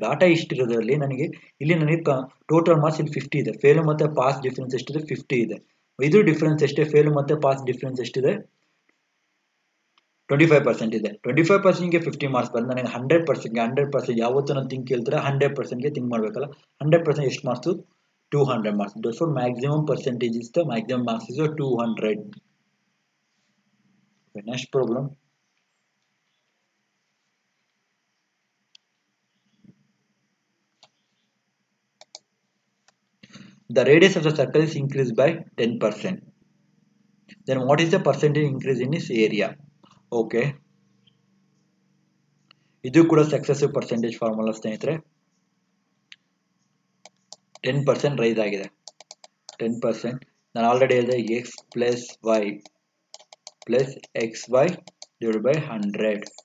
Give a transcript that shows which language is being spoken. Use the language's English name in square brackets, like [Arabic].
[Kannada] Data ಇಷ್ಟಿರೋದ್ರಲ್ಲಿ ನನಗೆ total marks ಇಲ್ಲಿ 50 ಇದೆ. ಫೇಲ್ ಮತ್ತು ಪಾಸ್ ಡಿಫ್ರೆನ್ಸ್ ಎಷ್ಟಿದೆ? 50 ಇದೆ. ಇದು ಡಿಫ್ರೆನ್ಸ್ ಎಷ್ಟೇ? ಫೇಲ್ ಮತ್ತು ಪಾಸ್ ಡಿಫ್ರೆನ್ಸ್ ಎಷ್ಟಿದೆ? 25% ಇದೆ. 25%ಗೆ 50 ಮಾರ್ಕ್ಸ್ ಬಂದು ನನಗೆ 100% ಯಾವತ್ತೂ ನಾನು ಥಿಂಕ್ ಕೇಳ್ತಾರೆ 100%ಗೆ ಥಿಂಕ್ ಮಾಡಬೇಕಲ್ಲ. 100% ಎಷ್ಟು marks? 200 marks. [English] therefore maximum percentage is the maximum marks is 200. Okay, next problem. The radius of the circle is increased by 10%. Then what is the percentage increase in its area? [Kannada] Okay, ಇದು ಕೂಡ successive percentage formula ಸ್ನೇಹಿತರೆ. 10% rice ಆಗಿದೆ. 10% ನಾನು already ಹೇಳಿದೆ, X plus Y plus X Y divide by 100.